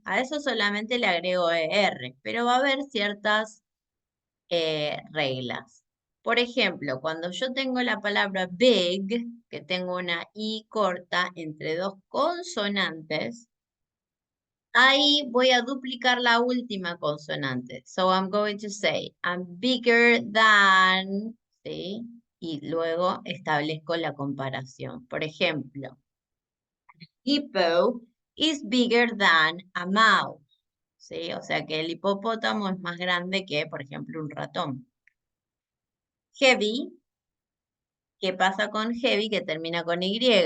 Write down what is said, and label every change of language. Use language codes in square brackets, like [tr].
[es] A eso solamente le agrego ER, pero va a haber ciertas reglas. Por ejemplo, cuando yo tengo la palabra big, que tengo una I corta entre dos consonantes, ahí voy a duplicar la última consonante. [en] So I'm going to say, I'm bigger than, ¿sí? [es] Y luego establezco la comparación. Por ejemplo, [en] hippo is bigger than a mouse, [es] ¿sí? O sea que el hipopótamo es más grande que, por ejemplo, un ratón. Heavy, ¿qué pasa con heavy que termina con Y?